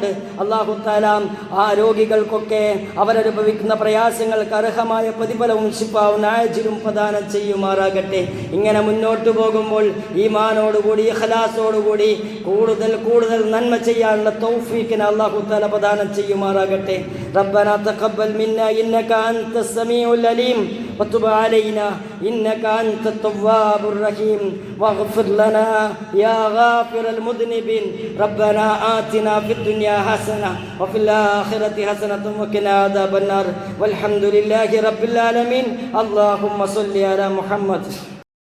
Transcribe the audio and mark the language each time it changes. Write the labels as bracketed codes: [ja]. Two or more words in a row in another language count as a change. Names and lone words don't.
[ml] അല്ലാഹു തആല ആ രോഗികൾക്കൊക്കെ അവരനുഭവിക്കുന്ന പ്രയാസങ്ങൾക്ക് അർഹമായ പ്രതിഫലവും ശിഫാവും ആജിലും പ്രദാനം ചെയ്യുമാറാകട്ടെ. ഇങ്ങനെ മുന്നോട്ട് പോകുമ്പോൾ ഈമാനോടുകൂടി ഇഖ്ലാസോടുകൂടി കൂടുതൽ നന്മ ചെയ്യാനുള്ള തൗഫീഖിനെ അല്ലാഹു തആല പ്രദാനം ചെയ്യുമാറാകട്ടെ. [ar] ربنا تقبل منا إنك أنت السميع العليم وتب علينا إنك أنت التواب الرحيم واغفر لنا يا غافر المذنبين ربنا آتنا في الدنيا حسنة وفي الآخرة حسنة وقنا عذاب النار والحمد لله رب العالمين اللهم صل على محمد.